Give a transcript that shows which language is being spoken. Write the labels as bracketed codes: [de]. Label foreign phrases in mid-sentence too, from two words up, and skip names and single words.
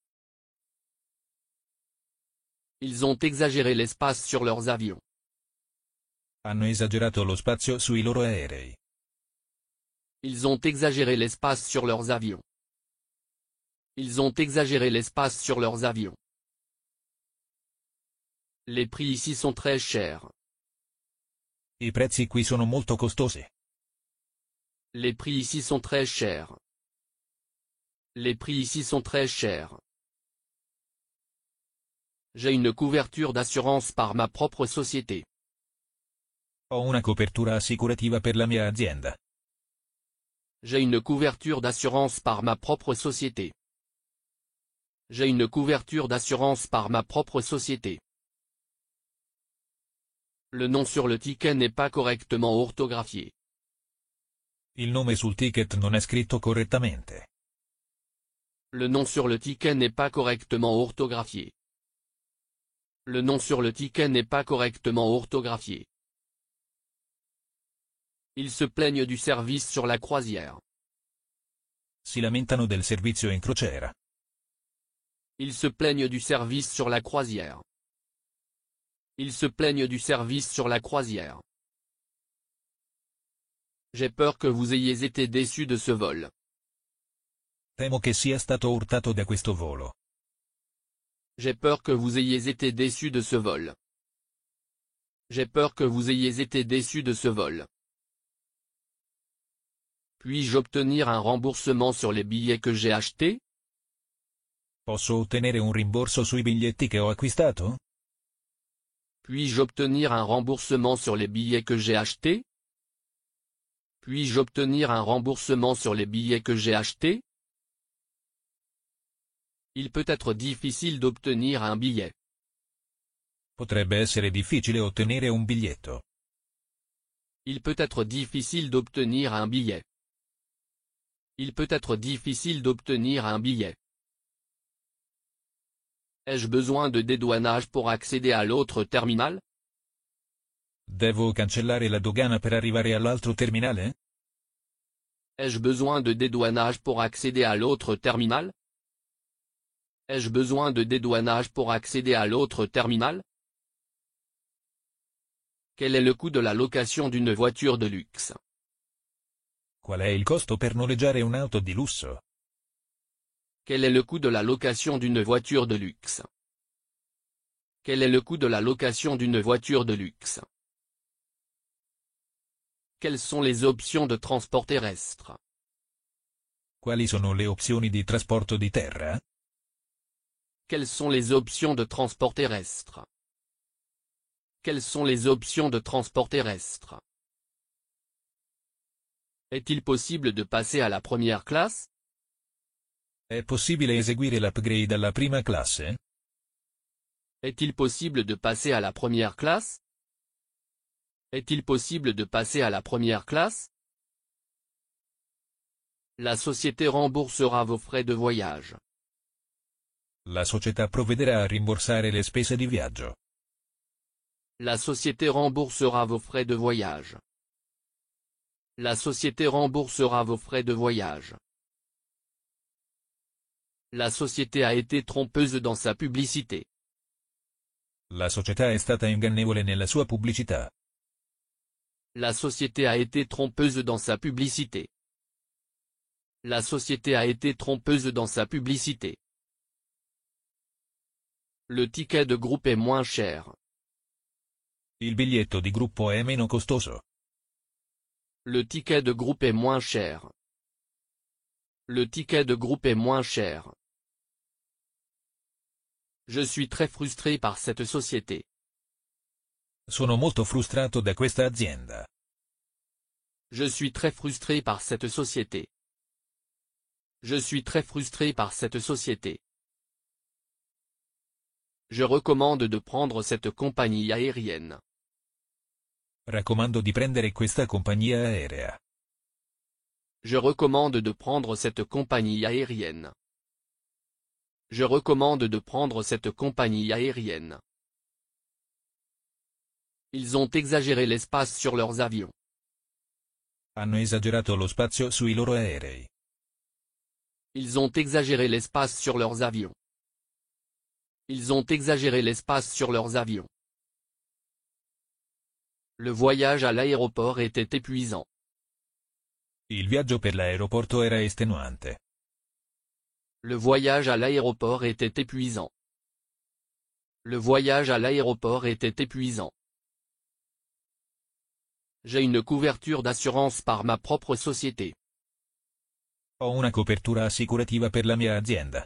[fr] Ils ont exagéré l'espace sur leurs avions. [it] Hanno esagerato lo spazio sui loro aerei. [fr] Ils ont exagéré l'espace sur leurs avions. Ils ont exagéré l'espace sur leurs avions. Les prix ici sont très chers. [it] I prezzi qui sono molto costosi. [fr] Les prix ici sont très chers. Les prix ici sont très chers. J'ai une couverture d'assurance par ma propre société. [it] Ho una copertura assicurativa per la mia azienda. [fr] J'ai une couverture d'assurance par ma propre société. J'ai une couverture d'assurance par ma propre société. Le nom sur le ticket n'est pas correctement orthographié. [it] Il nome sul ticket non è scritto correttamente. [fr] Le nom sur le ticket n'est pas correctement orthographié. Le nom sur le ticket n'est pas correctement orthographié. Ils se plaignent du service sur la croisière. [it] Si lamentano del servizio in crociera. [fr] Ils se plaignent du service sur la croisière. Ils se plaignent du service sur la croisière. J'ai peur que vous ayez été déçu de ce vol. [it] Temo che sia stato urtato da questo volo. [fr] J'ai peur que vous ayez été déçu de ce vol. J'ai peur que vous ayez été déçu de ce vol. Puis-je obtenir un remboursement sur les billets que j'ai achetés? [it] Posso ottenere un rimborso sui biglietti che ho acquistato? [fr] Puis-je obtenir un remboursement sur les billets que j'ai achetés? Puis-je obtenir un remboursement sur les billets que j'ai achetés? Il peut être difficile d'obtenir un billet. [it] Potrebbe essere difficile ottenere un biglietto. [fr] Il peut être difficile d'obtenir un billet. Il peut être difficile d'obtenir un billet. Ai-je besoin de dédouanage pour accéder à l'autre terminal? [it] Devo cancellare la dogana per arrivare all'altro terminale? [fr] Ai-je besoin de dédouanage pour accéder à l'autre terminal? Ai-je besoin de dédouanage pour accéder à l'autre terminal? Quel est le coût de la location d'une voiture de luxe? [it] Qual è il costo per noleggiare un'auto di lusso? [fr] Quel est le coût de la location d'une voiture de luxe? Quel est le coût de la location d'une voiture de luxe? Quelles sont les options de transport terrestre? [it] Quali sono le opzioni di trasporto di terra? [fr] Quelles sont les options de transport terrestre? Quelles sont les options de transport terrestre? Est-il possible de passer à la première classe? [it] È possibile eseguire l'upgrade alla prima classe? [fr] Est-il possible de passer à la première classe? Est-il possible de passer à la première classe? La société remboursera vos frais de voyage. [it] La società provvederà a rimborsare le spese di viaggio. [fr] La société remboursera vos frais de voyage. La société remboursera vos frais de voyage. La société a été trompeuse dans sa publicité. [it] La società è stata ingannevole nella sua pubblicità. [fr] La société a été trompeuse dans sa publicité. La société a été trompeuse dans sa publicité. Le ticket de groupe est moins cher. [it] Il biglietto di gruppo è meno costoso. [fr] Le ticket de groupe est moins cher. Le ticket de groupe est moins cher. Je suis très frustré par cette société. [it] Sono molto frustrato da questa azienda. [fr] Je suis très frustré par cette société. Je suis très frustré par cette société. Je recommande de prendre cette compagnie aérienne. [it] Raccomando di prendere questa compagnia aerea. [fr] Je recommande de prendre cette compagnie aérienne. Je recommande de prendre cette compagnie aérienne. Ils ont exagéré l'espace sur leurs avions. [it] Hanno esagerato lo spazio sui loro aerei. [fr] Ils ont exagéré l'espace sur leurs avions. Ils ont exagéré l'espace sur leurs avions. Le voyage à l'aéroport était épuisant. [it] Il viaggio per l'aeroporto era estenuante. [fr] Le voyage à l'aéroport était épuisant. Le voyage à l'aéroport était épuisant. J'ai une couverture d'assurance par ma propre société. [it] Ho una copertura assicurativa per la mia azienda.